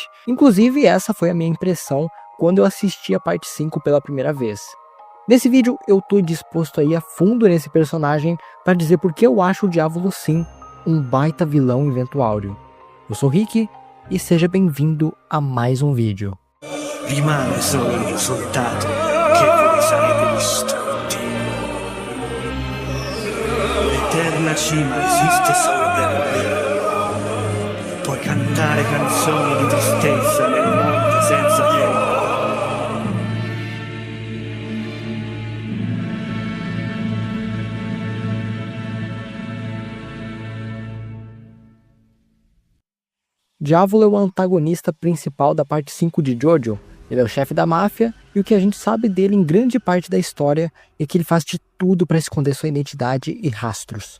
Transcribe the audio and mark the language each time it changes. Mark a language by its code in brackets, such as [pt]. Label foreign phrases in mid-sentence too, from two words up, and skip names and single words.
[pt] Inclusive, essa foi a minha impressão quando eu assisti a parte 5 pela primeira vez. Nesse vídeo eu tô disposto a ir a fundo nesse personagem para dizer porque eu acho o Diávolo sim um baita vilão em Vento Áureo. Eu sou o Rick e seja bem-vindo a mais um vídeo. [it] Rimane solo il risultato che voi sarete distrutti. L'eterna cima esiste solo per me. Puoi cantare canzoni di tristezza nel monte senza piede. [pt] Diávolo é o antagonista principal da parte 5 de Jojo. Ele é o chefe da máfia, e o que a gente sabe dele em grande parte da história é que ele faz de tudo para esconder sua identidade e rastros.